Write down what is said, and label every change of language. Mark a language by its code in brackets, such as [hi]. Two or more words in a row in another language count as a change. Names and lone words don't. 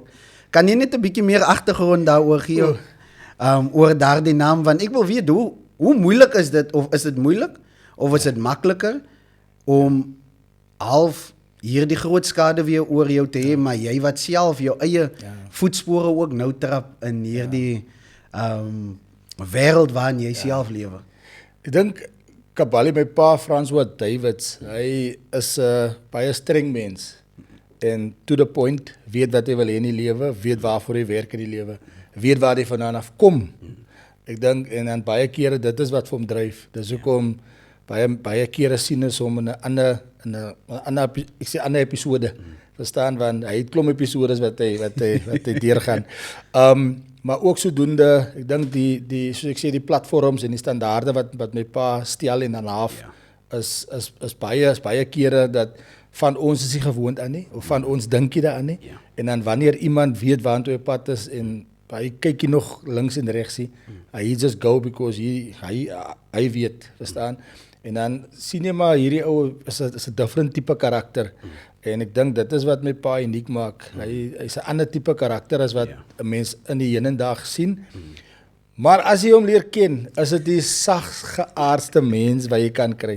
[af] Kan jy net 'n bietjie meer agtergrond daaroor gee, oor daardie naam, want ek wil weet, hoe moeilik is dit, of is dit moeilik, of is dit makliker, om half hierdie groot skade weer oor jou te hê, maar jy wat self jou eie voetspore ook nou trap in hierdie wêreld waarin jy self lewe. Ek dink Kabali, my pa François Davids, hy is 'n baie streng mens en [en] to the point, [af] weet wat hy wil hê in die lewe, weet waarvoor hy werk in die lewe, weet waar hy vandaan af kom. Ek dink, en dan baie kere, dit is wat vir hom dryf. Dis hoekom baie kere sien ons hom in 'n ander episode Verstaan, want hy het klomp episodes wat hy deurgaan. Maar ook sodoende, ek dink die soos ek sê die platforms en die standaarde wat my pa stel en handhaaf is baie kere dat van ons is nie gewoond aan nie of van ons dink nie daaraan nie. En dan wanneer iemand weet waartoe hy pad is en hy kyk nie nog links en regs nie, hy [en] just go because [af] hy weet, verstaan? En dan sien jy maar hierdie ou is 'n different tipe karakter. En ek dink dit is wat my pa uniek maak. Hy's 'n ander tipe karakter as wat 'n mens in die hedendag sien. Maar as jy hom leer ken, is dit die sagsgeaardste mens wat jy kan kry.